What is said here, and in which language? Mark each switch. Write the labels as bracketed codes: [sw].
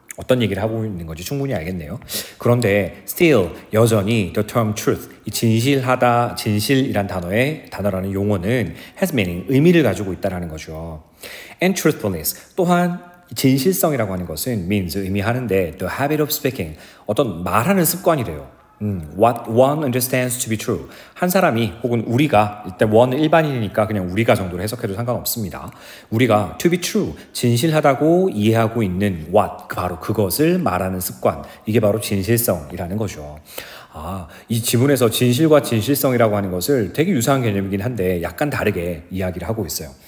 [ko] 어떤 얘기를 하고 있는 건지 충분히 알겠네요. 그런데 [en] still [ko] 여전히 [en] the term truth, [ko] 이 진실하다, 진실이란 단어라는 용어는 [en] has meaning, [ko] 의미를 가지고 있다는 거죠. [en] And truthfulness, [ko] 또한 진실성이라고 하는 것은 [en] means, [ko] 의미하는데 [en] the habit of speaking, [ko] 어떤 말하는 습관이래요. [en] What one understands to be true. [ko] 한 사람이 혹은 우리가, 일단 one은 일반인이니까 그냥 우리가 정도로 해석해도 상관없습니다. 우리가 [en] to be true, [ko] 진실하다고 이해하고 있는 [en] what, [ko] 바로 그것을 말하는 습관. 이게 바로 진실성이라는 거죠. 이 지문에서 진실과 진실성이라고 하는 것을 되게 유사한 개념이긴 한데 약간 다르게 이야기를 하고 있어요.